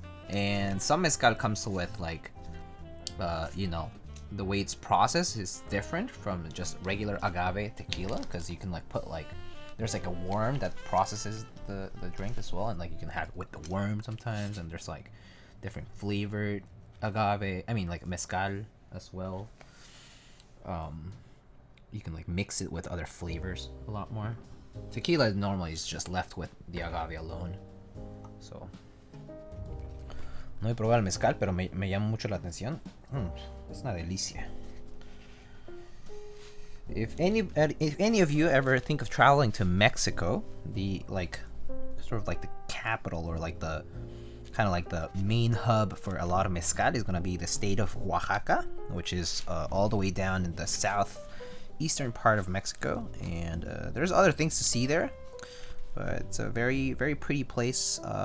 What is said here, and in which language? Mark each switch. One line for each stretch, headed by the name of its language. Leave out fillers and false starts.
English: And some mezcal comes with like, you know, the way it's processed is different from just regular agave tequila, because you can like put like, there's like a worm that processes the drink as well, and like you can have it with the worm sometimes, and there's like different flavored agave, I mean like mezcal as well. You can like mix it with other flavors a lot more. Tequila normally is just left with the agave alone.
Spanish: So no he probado el mezcal, pero me llama mucho la atención. Es una delicia.
English: If any of you ever think of traveling to Mexico, the like sort of like the capital, or like the kind of like the main hub for a lot of mezcal is gonna be the state of Oaxaca, which is all the way down in the southeastern part of Mexico, and there's other things to see there, but it's a very pretty place.